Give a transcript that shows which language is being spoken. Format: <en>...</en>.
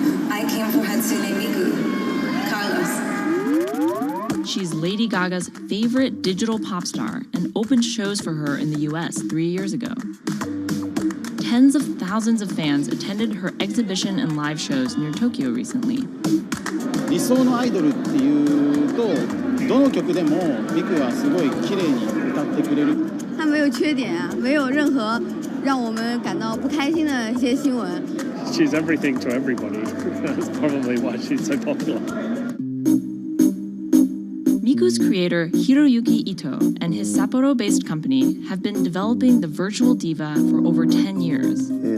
<en>I came for Hatsune Miku, Carlos. She's Lady Gaga's favorite digital pop star and opened shows for her in the US 3 years ago. Tens of thousands of fans attended her exhibition and live shows near Tokyo recently.</en> <ja>理想のアイドルっていうと、どの曲でもミクはすごい綺麗に歌ってくれる。</ja> <zh>他没有缺点啊，没有任何让我们感到不开心的一些新闻。</zh> <en>She's everything to everybody. That's probably why she's so popular. Miku's creator, Hiroyuki Ito, and his Sapporo-based company have been developing the virtual diva for over 10 years.</en>